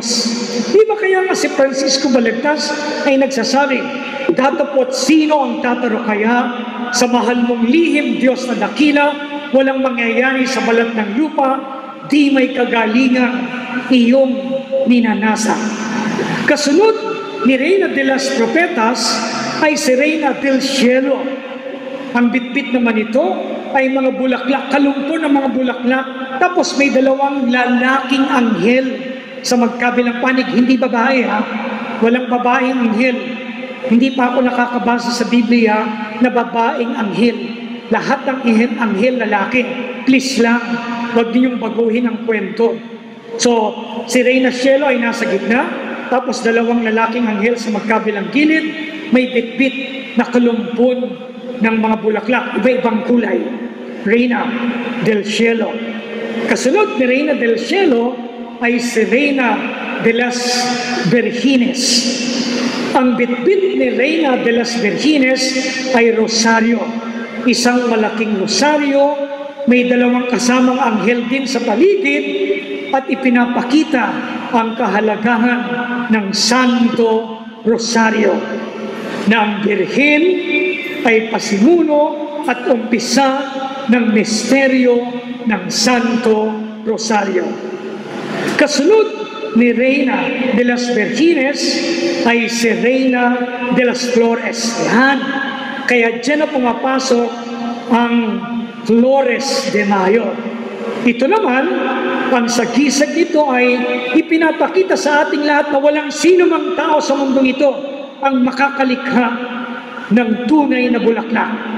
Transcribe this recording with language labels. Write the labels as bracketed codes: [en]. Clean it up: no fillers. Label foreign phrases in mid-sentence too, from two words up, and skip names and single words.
[tl] Di ba kaya nga si Francisco Balagtas ay nagsasabi, datapot sino ang tatarukaya sa mahal mong lihim Diyos na dakila, walang mangyayari sa balat ng lupa, di may kagalingang iyong ninanasa. Kasunod ni Reina de las Propetas ay si Reina del Cielo. Ang bitbit naman ito ay mga bulaklak, kalumpon ng mga bulaklak, tapos may dalawang lalaking anghel sa magkabilang panig, hindi babae ha, walang babaeng anghel. Hindi pa ako nakakabasa sa Biblia na babaeng anghel. Lahat ng anghel lalaki. Please lang, huwag ninyong baguhin ang kwento. So, si Reina Cielo ay nasa gitna, tapos dalawang lalaking anghel sa magkabilang gilid, may bitbit na kalumpon ng mga bulaklak, iba-ibang kulay. Reina del Cielo. Kasunod ni Reina del Cielo ay si Reina de las Virgines. Ang bitbit ni Reina de las Virgines ay rosaryo. Isang malaking rosaryo, may dalawang kasamang anghel din sa paligid at ipinapakita ang kahalagahan ng Santo Rosaryo na ang Birhen ay pasimuno at umpisa ng misteryo ng Santo Rosario. Kasunod ni Reina de las Virgines ay si Reina de las Flores. Yan. Kaya dyan na pumapasok ang Flores de Mayo. Ito naman, ang sagisag nito ay ipinapakita sa ating lahat na walang sino mang tao sa mundong ito ang makakalikha ng tunay na bulaklak.